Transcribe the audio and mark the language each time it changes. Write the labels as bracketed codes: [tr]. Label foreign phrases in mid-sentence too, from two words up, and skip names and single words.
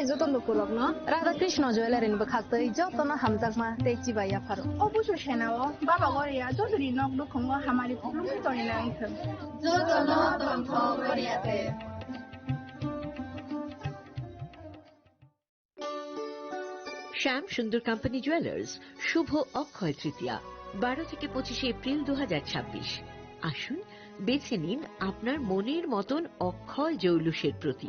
[trp] nukulogno Radha Krishna jewelry ni bakhaktai jotono hamjakma tei chibaya pharo obusu shenao baba goria jodri nok dukhongo hamari pulumi tori na ikhon jotono tontho goriate [bn] শ্যাম সুন্দর কোম্পানি জুয়েলার্স শুভ অক্ষয় তৃতীয়া 12 থেকে 25 এপ্রিল 2026। আসুন বেছে নিন আপনার মনের মতন অক্ষয় জৌলুসের প্রতীক।